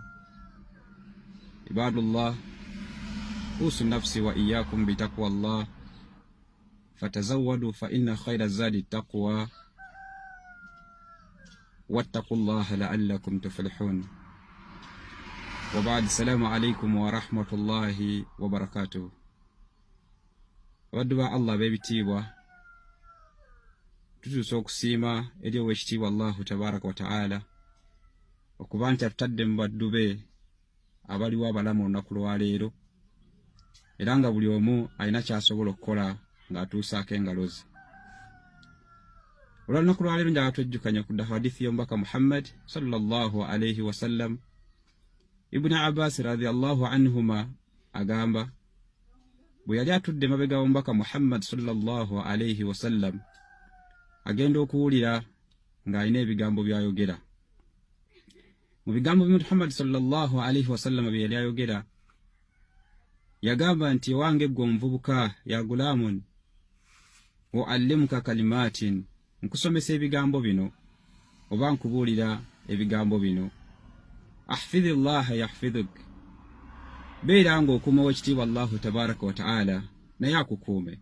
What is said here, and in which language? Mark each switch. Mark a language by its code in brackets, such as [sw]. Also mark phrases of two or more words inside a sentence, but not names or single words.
[ar] عباد الله، أوصي نفسي وإياكم بتقوى الله، فتزودوا فإن خير الزاد التقوى، واتقوا الله لعلكم تفلحون. وبعد، السلام عليكم ورحمة الله وبركاته. [lg] wadduba Allah bebitiibwa, tutuusa okusiima eri ow'ekitiibwa [ar] الله تبارك وتعالى [lg] okuba nti atutadde mu baddu be abaliwo abalamu olunaku lwaleero, era nga buli omu alina ky'asobola okukola ng'atuusaako engalo ze. Olw'olunaku lwaleero njagala twejjukanya ku hadithi y'omubaka Muhammad [ar] صلى الله عليه وسلم. [lg] Ibn Abbas [ar] رضي الله عنهما [lg] agamba, bwe yali atudde mabega w'omubaka Muhammad [ar] صلى الله عليه وسلم, [lg] agenda okuwulira ng'alina ebigambo by'ayogera. Mu bigambo bya Muhammad [ar] صلى الله عليه وسلم [lg] bye yali ayogera, yagamba nti, wange ggwe omuvubuka, [ar] يا غلام إني أعلمك كلمات, [lg] nkusomesa ebigambo bino oba nkubuulira ebigambo bino. [ar] احفظ الله يحفظك, [lg] beera ng'okuuma ow'ekitiibwa [ar] الله تبارك وتعالى [lg] naye akukuume.